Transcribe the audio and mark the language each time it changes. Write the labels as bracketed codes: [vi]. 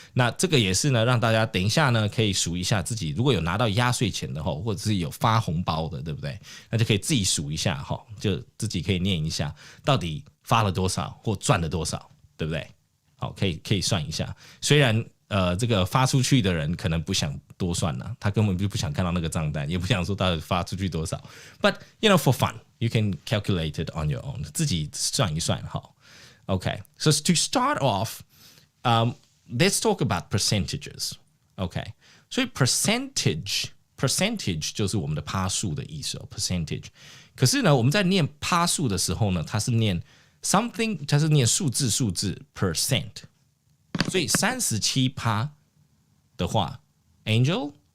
[zh] 那这个也是呢，让大家等一下呢可以数一下自己，如果有拿到压岁钱的或者是有发红包的，对不对？那就可以自己数一下就自己可以念一下，到底发了多少或赚了多少，对不对？好，可以算一下。虽然这个发出去的人可能不想多算啦，他根本就不想看到那个账单，也不想说到底发出去多少。 [en] But for fun, you can calculate it on your own，自己算一算 Okay, so to start off, let's talk about percentages. [zh] Okay, 所以 percentage 就是我们的趴数的意思percentage。可是呢，我们在念趴数的时候呢，它是念 something， 它是念数字 percent。所以37%的话 ，Angel